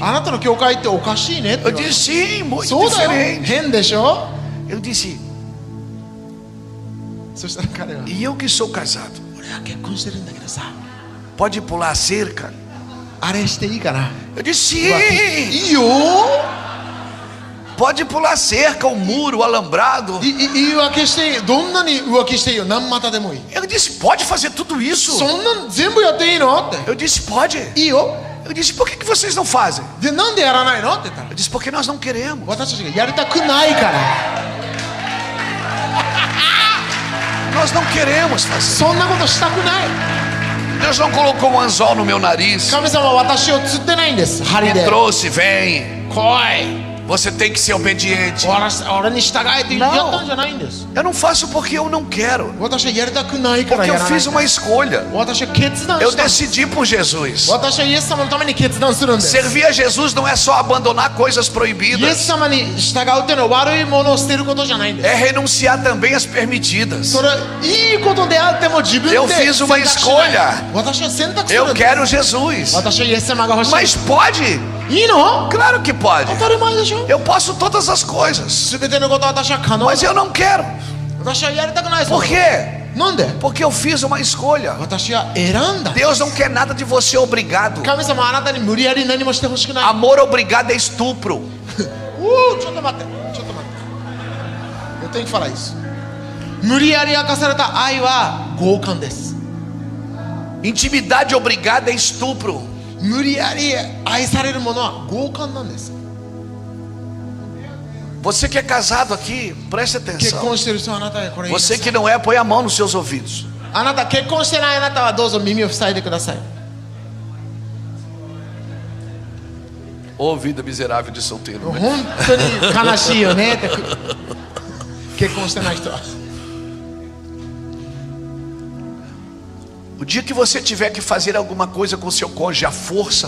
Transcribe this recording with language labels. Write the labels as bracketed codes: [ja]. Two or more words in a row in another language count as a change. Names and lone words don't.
[ja] あなたの教会っておかしいねって [pt] Eu [ja] 言われ [pt] disse, [ja] て。 [pt] sim, muito [ja] そうだよ、 [pt] diferente. [ja] 変でしょ。 [pt] Eu disse, [ja] そしたら彼は [pt] e eu que sou casado, [ja] 俺は結婚してるんだけどさ、 [pt] pode pular a cerca? [ja] あれしていいかな。 [pt] Eu disse, [ja] 浮気 [pt] sim, [ja] いいよ。 [pt] pode pular a cerca, o muro, o alambrado. [ja] 言い訳していい。どんなに浮気していいよ。何股でもいい。 [pt] Eu disse, pode fazer tudo isso? [ja] そんなん全部やっていいのって。 [pt] Eu disse, pode. [ja] いいよ。 [pt] Eu disse, por que vocês não fazem? [ja] で、なんでやらないのって言ったら、 [pt] Eu disse, porque nós não queremos. [ja] 私たちがやりたくないから。 [pt] Nós não queremos fazer. [ja] そんなことしたくない。 [pt] Deus não colocou um anzol no meu nariz. [ja] 神様は私を釣ってないんです。針 [pt] Me [ja] で。 [pt] trouxe, vem. [ja] 来い。 [pt] Você tem que ser obediente. [ja] 俺に従えって言ったんじゃないんです。 [pt] Eu não faço porque eu não quero. [ja] 私はやりたくないから [pt] Porque [ja] や [pt] eu [ja] らない。 [pt] fiz uma escolha. [ja] 私は決断 [pt] Eu [ja] したんです。 [pt] decidi por Jesus. [ja] 私はイエス様のために決断するんです。 [pt] Servir a Jesus não é só abandonar coisas [ja] イエス [pt] proibidas. [ja] 様に従うっていうのは悪いものを捨てることじゃないんです。 [pt] É renunciar também às permitidas. [ja] それはいいことであっても自分で [pt] Eu [ja] 選 [pt] fiz [ja] 択 [pt] uma [ja] しない。 [pt] escolha. [ja] 私は選択する [pt] Eu [ja] んです。 [pt] quero Jesus. [ja] 私はイエス様が欲しい。 [pt] Mas pode? [ja] いいの？ [pt] Claro que pode. [ja] 当たり前でしょ。 [pt] Eu posso todas as coisas. [ja] すべてのことは私は可能。 [pt] Mas eu não quero. [ja] 私はやりたくないです。 [pt] Por quê? [ja] なんで？ [pt] Porque eu fiz uma escolha. [ja] 私は選んだ。 [pt] Deus não quer nada de você obrigado. [ja] 神様はあなたに無理やり何もしてほしくない。 [pt] Amor obrigado é estupro. [ja] ちょっと待って、ちょっと待って。 [pt] Eu tenho que falar isso. [ja] 無理やり明かされた愛は強姦です。 [pt] Intimidade obrigada é estupro. [ja] 無理やり愛されるものは強姦なんです。 [pt] Você que é casado aqui, preste [ja] 結 [pt] atenção. [ja] 婚してる人はあなたへこれ言いなさ [pt] Você [ja] い。 [pt] que não é, põe a mão nos seus ouvidos. [ja] あなた結婚してないあなたはどうぞ耳を塞いでください。 [pt] Ô vida miserável de solteiro. [ja] 本当に悲しいよねって結婚してない人は。 [pt] O dia que você tiver que fazer alguma coisa com seu cônjuge à força,